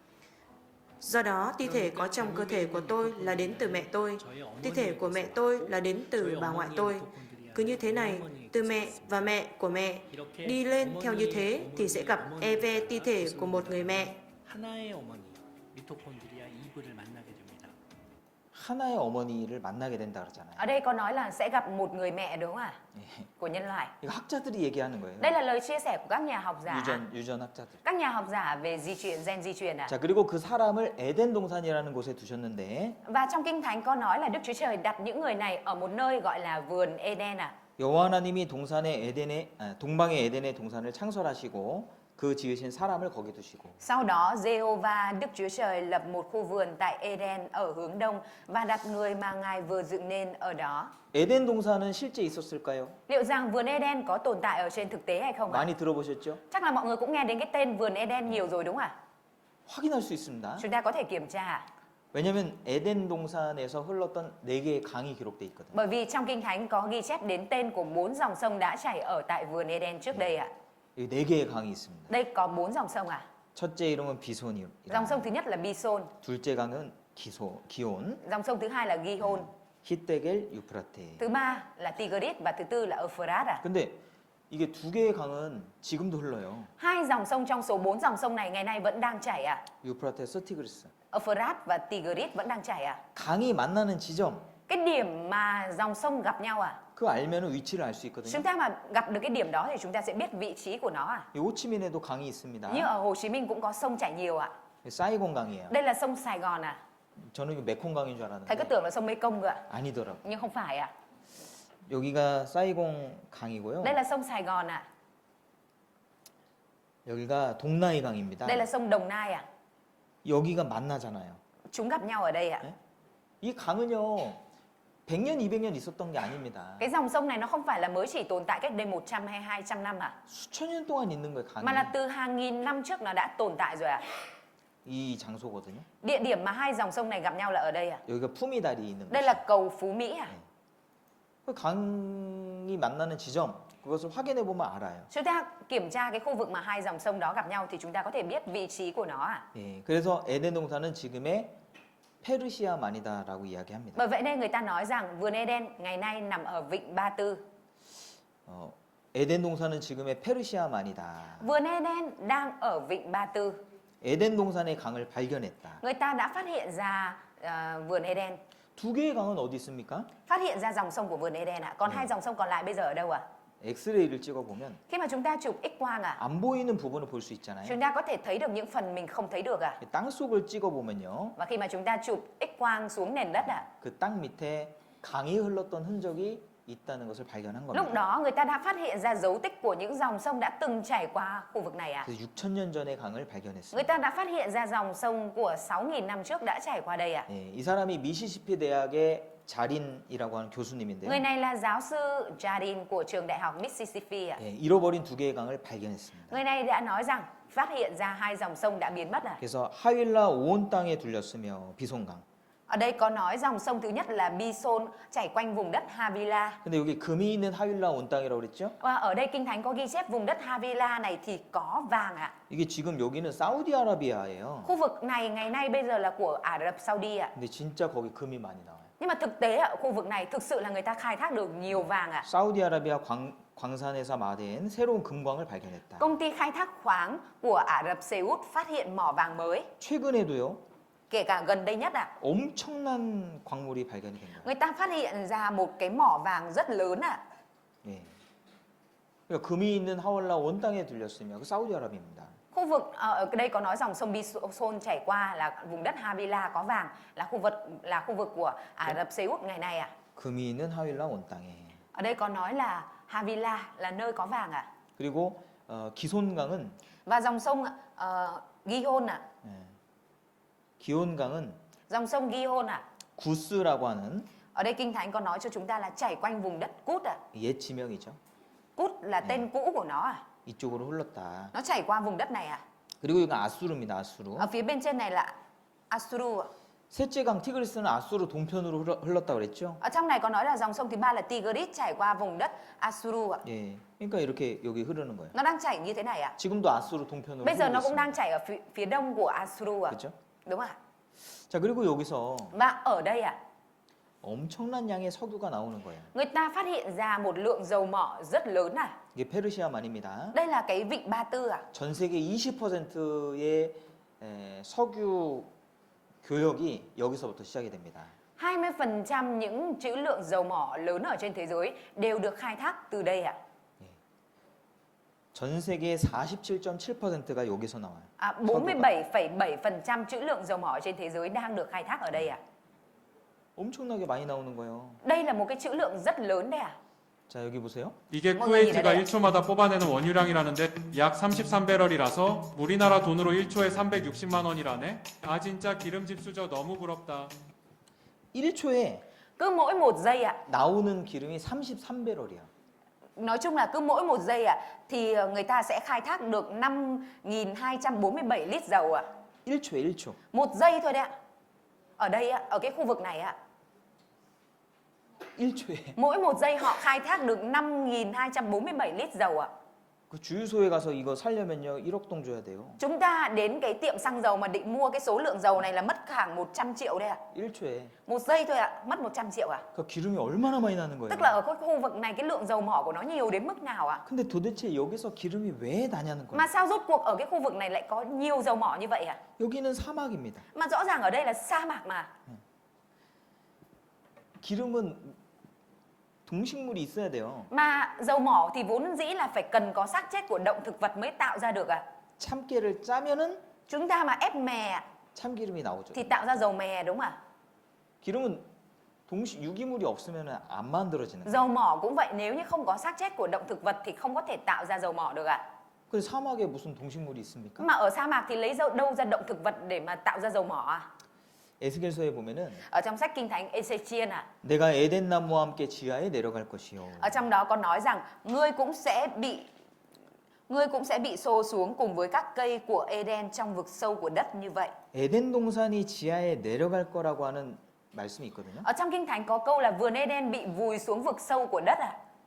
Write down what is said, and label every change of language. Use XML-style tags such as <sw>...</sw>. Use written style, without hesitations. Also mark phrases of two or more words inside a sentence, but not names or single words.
<vi>Do đó, ti thể có trong cơ thể của tôi là đến từ mẹ tôi. Ti thể của mẹ tôi là đến từ bà ngoại tôi. Cứ như thế này, từ mẹ và mẹ của mẹ đi lên theo như thế thì sẽ gặp EV ti thể của một người mẹ.</vi> <ko>하나의 어머니 미토콘드리아 2부를 만나게 됩니다. 하나의 어머니를 만나게 된다 그러잖아요.</ko> <vi>Ở đây có nói là sẽ gặp một người mẹ đúng không ạ?</vi> <ko>예.</ko> <vi>Của nhân loại.</vi> <ko>이거 학자들이 얘기하는 거예요.</ko> <vi>Đây là lời chia sẻ của các nhà học giả.</vi> <ko>유전 학자들.</ko> <vi>Các nhà học giả về gen di truyền ạ.</vi> <ko>자, 그리고 그 사람을 에덴 동산이라는 곳에 두셨는데</ko> <vi>Và trong Kinh Thánh có nói là Đức Chúa Trời đặt những người này ở một nơi gọi là vườn Eden ạ.</vi> <ko>여호와 하나님이 동방의 에덴의 동산을 창설하시고 그 지으신 사람을 거기 두시고</ko> <vi>Sau đó Giê-hô-va Đức Chúa Trời lập một khu vườn tại Eden ở hướng đông và đặt người mà Ngài vừa dựng nên ở đó.</vi> <ko>에덴 동산은 실제 있었을까요?</ko> <vi>Liệu rằng vườn Eden có tồn tại ở trên thực tế hay không ạ?</vi> <ko>많이 들어보셨죠?</ko> <vi>Chắc là mọi người cũng nghe đến cái tên vườn Eden nhiều rồi đúng không ạ?</vi> <ko>확인할 수 있습니다.</ko> <vi>Chúng ta có thể kiểm tra.</vi> <ko>왜냐하면 에덴 동산에서 흘렀던 4개의 강이 기록돼 있거든요.</ko> <vi>Bởi vì trong Kinh Thánh có ghi chép đến tên của 4 dòng sông đã chảy ở tại vườn Eden trước đây ạ.</vi> <ko>이 4개의 강이 있습니다.</ko> <vi>Đây có 4 dòng sông ạ.</vi> <ko>첫째 이름은 비손이요.</ko> <vi>Dòng sông thứ nhất là Bison,</vi> <ko>둘째 강은 기온,</ko> <vi>dòng sông thứ hai là Gihon,</vi> <ko>히데겔, 유프라테.</ko> <vi>thứ ba là Tigris và thứ tư là Euphrates ạ.</vi> <ko>근데 이게 2개의 강은 지금도 흘러요.</ko> <vi>Hai dòng sông trong số 4 dòng sông này ngày nay vẫn đang chảy ạ.</vi> <ko>유프라테스, 티그리스.</ko> <vi>Euphrates và Tigris vẫn đang chảy ạ.</vi> <ko>강이 만나는 지점,</ko> <vi>Cái điểm mà dòng sông gặp nhau ạ.</vi> <ko>그거 알면은 위치를 알 수 있거든요.</ko> <vi>Chúng ta mà gặp được cái điểm đó thì chúng ta sẽ biết vị trí của nó ạ.</vi> <ko>이 호치민에도 강이 있습니다.</ko> <vi>Như ở Hồ Chí Minh cũng có sông chảy nhiều ạ.</vi> <ko>사이곤 강이에요.</ko> <vi>Đây là sông Sài Gòn ạ.</vi> <ko>저는 이거 메콩 강인 줄</ko> <vi>Thầy cứ</vi> <ko>알았는데</ko> <vi>tưởng là sông Mekong cơ ạ.</vi> <ko>아니더라고.</ko> <vi>Nhưng không phải ạ.</vi> <ko>여기가 사이곤 강이고요.</ko> <vi>Đây là sông Sài Gòn ạ.</vi> <ko>여기가 동나이 강입니다.</ko> <vi>Đây là sông Đồng Nai ạ.</vi> <ko>여기가 만나잖아요.</ko> <vi>Chúng gặp nhau ở đây ạ.</vi> <ko>네? 이 강은요 100년, 200년 있었던 게 아닙니다.</ko> <vi>Cái dòng sông này nó không phải là mới chỉ tồn tại cách đây 100 hay 200 năm ạ.</vi> <ko>수천 년 동안 있는 거예요, 강이.</ko> <vi>Mà là từ hàng nghìn năm trước nó đã tồn tại rồi ạ.</vi> <ko>이 장소거든요.</ko> <vi>Địa điểm mà hai dòng sông này gặp nhau là ở đây à?</vi> <ko>여기가 품이다리 있는</ko> <vi>Đây</vi> <ko>곳.</ko> <vi>là cầu Phú Mỹ à?</vi> <ko>그 강이 만나는 지점 그것을 확인해 보면 알아요.</ko> <vi>Chúng ta kiểm tra cái khu vực mà hai dòng sông đó gặp nhau thì chúng ta có thể biết vị trí của nó à?</vi> <ko>예, 그래서 에덴 동산은 지금의 페르시아만이다라고 이야기합니다.</ko> <vi>Bởi vậy nên người ta nói rằng vườn Eden ngày nay nằm ở vịnh Ba Tư.</vi> <ko>에덴 동산은 지금의 페르시아만이다.</ko> <vi>Vườn Eden đang ở vịnh Ba Tư.</vi> <ko>에덴 동산의 강을 발견했다.</ko> <vi>Người ta đã phát hiện ra vườn Eden.</vi> <ko>두 개의 강은 어디 있습니까?</ko> <vi>Phát hiện ra dòng sông của vườn Eden ạ. Còn hai dòng sông còn lại bây giờ ở đâu ạ?</vi> <ko>엑스레이를 찍어보면</ko> <vi>Khi mà chúng ta chụp X-quang ạ,</vi> <ko>안 보이는 부분을 볼 수 있잖아요.</ko> <vi>chúng ta có thể thấy được những phần mình không thấy được ạ.</vi> <ko>땅 속을 찍어보면요.</ko> <vi>Và khi mà chúng ta chụp X-quang xuống nền đất ạ,</vi> <ko>그 땅 밑에 강이 흘렀던 흔적이 있다는 것을 발견한</ko> <vi>lúc</vi> <ko>겁니다.</ko> <vi>đó người ta đã phát hiện ra dấu tích của những dòng sông đã từng chảy qua khu vực này ạ.</vi> <ko>그래서 6,000년 전의 강을</ko> <vi>Người</vi> <ko>발견했습니다.</ko> <vi>ta đã phát hiện ra dòng sông của 6.000 năm trước đã chảy qua đây ạ.</vi> <ko>예, 이 사람이 미시시피 대학의 자린이라고 하는 교수님인데요.</ko> <vi>Người này là giáo sư Jardin của trường đại học Mississippi ạ.</vi> <ko>예, 잃어버린 두 개의 강을 발견했습니다.</ko> <vi>Người này đã nói rằng phát hiện ra hai dòng sông đã biến mất ạ.</vi> <ko>그래서 하윌라 온 땅에 둘렸으며 비손강.</ko> <vi>Ở đây có nói dòng sông thứ nhất là Bison chảy quanh vùng đất Havila.</vi> <ko>근데 여기 금이 있는 하윌라 온 땅이라고 그랬죠?</ko> <vi>Và ở đây Kinh Thánh có ghi chép vùng đất Havila này thì có vàng ạ.</vi> <ko>이게 지금 여기는 사우디아라비아예요.</ko> <vi>Khu vực này ngày nay bây giờ là của Ả Rập Saudi ạ.</vi> <ko>근데 진짜 거기 금이 많이 나와요.</ko> <vi>Nhưng mà thực tế ở khu vực này thực sự là người ta khai thác được nhiều vàng ạ.</vi> <ko>사우디아라비아 광산에서 마된 새로운 금광을 발견했다.</ko> <vi>Công ty khai thác khoáng của Ả Rập Xê Út phát hiện mỏ vàng mới,</vi> <ko>최근에도요.</ko> <vi>kể cả gần đây nhất ạ.</vi> <ko>엄청난 광물이 발견이 된 거예요.</ko> <vi>Người ta phát hiện ra một cái mỏ vàng rất lớn ạ.</vi> <ko>예. 그러니까 금이 있는 하월라 온 땅에 들렸으며 그 사우디아라비아입니다.</ko> <vi>Khu vực ở đây có nói dòng sông Bison chảy qua là vùng đất Havila có vàng, là khu vực của Ả Rập Xê Út ngày nay ạ.</vi> <ko>금이 있는 하윌라 온 땅에.</ko> <vi>Ở đây có nói là Havila là nơi có vàng ạ.</vi> <ko>그리고 기손강은</ko> <vi>Và dòng sông Gihon ạ.</vi> <ko>예. 기온강은</ko> <vi>Dòng sông Gihon ạ.</vi> <ko>구스라고 하는</ko> <vi>Ở đây Kinh Thánh có nói cho chúng ta là chảy quanh vùng đất Cút ạ.</vi> <ko>옛 지명이죠.</ko> <vi>Cút là tên cũ của nó à.</vi> <ko>이쪽으로 흘렀다.</ko> <vi>Nó chảy qua vùng đất này à.</vi> <ko>그리고 이건 아수르입니다. 아수르.</ko> <vi>Ở phía bên trên này là Asuru ạ.</vi> <ko>셋째 강 티그리스는 아수르 동편으로 흘렀다고 그랬죠.</ko> <vi>Ở trong này có nói là dòng sông thứ ba là Tigris chảy qua vùng đất Asuru ạ.</vi> <ko>예. 그러니까 이렇게 여기 흐르는 거예요.</ko> <vi>Nó đang chảy như thế này ạ.</vi> <ko>지금도 아수르 동편으로</ko> <vi>Bây giờ</vi> <ko>흐르고</ko> <vi>nó cũng</vi> <ko>있습니다.</ko> <vi>đang chảy ở phía đông của Asuru ạ.</vi> <ko>그렇죠?</ko> <vi>Đúng ạ.</vi> <ko>자, 그리고 여기서</ko> <vi>Và ở đây ạ,</vi> <ko>엄청난 양의 석유가 나오는 거예요.</ko> <vi>người ta phát hiện ra một lượng dầu mỏ rất lớn à.</vi> <ko>이게 페르시아만입니다.</ko> <vi>Đây là cái vịnh Ba Tư à.</vi> <ko>전 세계 20%의 석유 교역이 여기서부터 시작이 됩니다.</ko> <vi>20% những trữ lượng dầu mỏ lớn ở trên thế giới đều được khai thác từ đây ạ.</vi> <ko>전 세계의 47.7%가 여기서 나와요.</ko> <vi>47,7% trữ lượng dầu mỏ trên thế giới đang được khai thác ở đây ạ.</vi> <ko>엄청나게 많이 나오는 거예요.</ko> <vi>Đây là một cái trữ lượng rất lớn đấy ạ.</vi> <ko>자, 여기 보세요. 이게 뭔가 쿠웨이트가 이래요. 1초마다 뽑아내는 원유량이라는데 약 33배럴이라서 우리나라 돈으로 1초에 360만 원이라네. 아 진짜 기름집 수저 너무 부럽다. 1초에</ko> <vi>Cứ mỗi một giây ạ,</vi> <ko>나오는 기름이 33배럴이야.</ko> <vi>nói chung là cứ mỗi một giây ạ thì người ta sẽ khai thác được 5.247 lít dầu ạ.</vi> <ko>1초에 1초.</ko> <vi>Một giây thôi đấy ạ. Ở đây ạ, ở cái khu vực này ạ,</vi> <ko>1초에.</ko> <vi>mỗi một giây họ khai thác được 5.247 lít dầu ạ.</vi> <ko>그 주유소에 가서 이거 살려면요 1억 동 줘야 돼요.</ko> <vi>Chúng ta đến cái tiệm xăng dầu mà định mua cái số lượng dầu này là mất khoảng 100 triệu đấy ạ.</vi> <ko>1초에.</ko> <vi>Một giây thôi ạ, mất 100 triệu ạ.</vi> <ko>그 기름이 얼마나 많이 나는 거예요.</ko> <vi>Tức là ở cái khu vực này cái lượng dầu mỏ của nó nhiều đến mức nào ạ?</vi> <ko>근데 도대체 여기서 기름이 왜 나냐는 거예요.</ko> <vi>Mà sao rốt cuộc ở cái khu vực này lại có nhiều dầu mỏ như vậy ạ?</vi> <ko>여기는 사막입니다.</ko> <vi>Mà rõ ràng ở đây là sa mạc mà.</vi> <ko>기름은 동식물이 있어야 돼요.</ko> <vi>Mà dầu mỏ thì vốn dĩ là phải cần có xác chết của động thực vật mới tạo ra được ạ.</vi> <ko>참깨를 짜면은</ko> <vi>Chúng ta mà ép mè</vi> <ko>참기름이 나오죠.</ko> <vi>thì tạo ra dầu mè đúng không ạ?</vi> <ko>기름은 유기물이 없으면 안 만들어지는 거예요.</ko> <vi>Dầu mỏ cũng vậy, nếu như không có xác chết của động thực vật thì không có thể tạo ra dầu mỏ được ạ.</vi> <ko>근데 사막에 무슨 동식물이 있습니까?</ko> <vi>Mà ở sa mạc thì lấy đâu ra động thực vật để mà tạo ra dầu mỏ à?</vi> <ko>에스겔서에 보면은</ko> <vi>Ở trong sách Kinh Thánh Ê-xê-chiên à,</vi> <ko>내가 에덴 나무와 함께 지하에 내려갈 것이요.</ko> <vi>ở trong đó có nói rằng ngươi cũng sẽ Ngươi cũng sẽ bị xô xuống cùng với các cây của Eden trong vực sâu của đất như vậy.</vi> <ko>에덴 동산이 지하에 내려갈 거라고 하는 말씀이 있거든요.</ko> <vi>Ở trong Kinh Thánh có câu là vườn Eden bị vùi xuống vực sâu của đất à?</vi>